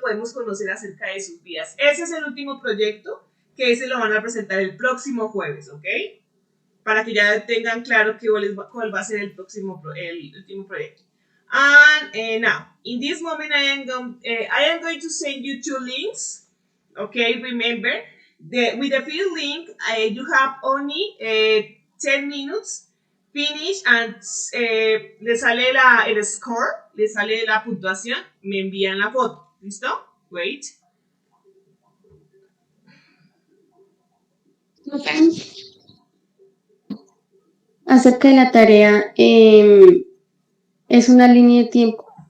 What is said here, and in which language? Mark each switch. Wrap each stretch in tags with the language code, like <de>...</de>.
<es>Podemos conocer acerca de sus vidas. Ese es el último proyecto que ese lo van a presentar el próximo jueves, ¿ok? Para que ya tengan claro cuál va a ser el último proyecto.</es> <en>And now, in this moment, I am going to send you two links. Okay, remember, with the field link, you have only 10 minutes. Finish and</en> <es>le sale el score, le sale la puntuación, me envían la foto. ¿Listo?</es> <en>Wait.</en> <es>Acerca de la tarea, es una línea de tiempo</es>